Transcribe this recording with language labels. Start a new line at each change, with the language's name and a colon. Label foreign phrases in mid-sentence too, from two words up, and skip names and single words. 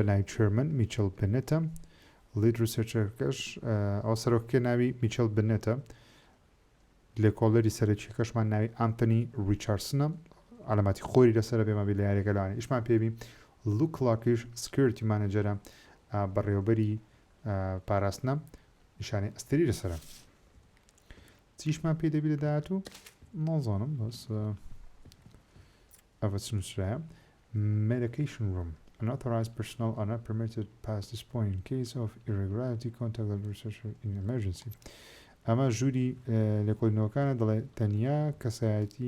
Central Kurdish: ناوی چێرمن میچل بنێتە
English: lead researchەکەش
Central Kurdish: ئەوە سەرۆکێ ناوی میچل بنێتە لێکۆڵەری سەرەکی کەشمان ناوی ئانتۆنی ریچاردسنە علاماتی خۆری لەسرە بێمە بێ لە یاریەکە لەوانێ ئیشمان پێبی لوک لاکیش
English: security managerە
Central Kurdish: بەڕێوەبەری پاراستنە نیشانی ئەستێری لەسرە چیشمان پێ دەبی لە داهاتوو نازانم بەس ئەوە چنووسرایە
English: medication room unauthorized personnel are not permitted past this point in case of irregularity contact the researcher in emergency
Central Kurdish: ئەمە ژووری لێکۆڵینەوەکانە دەڵێ تەنیا کەسایەتی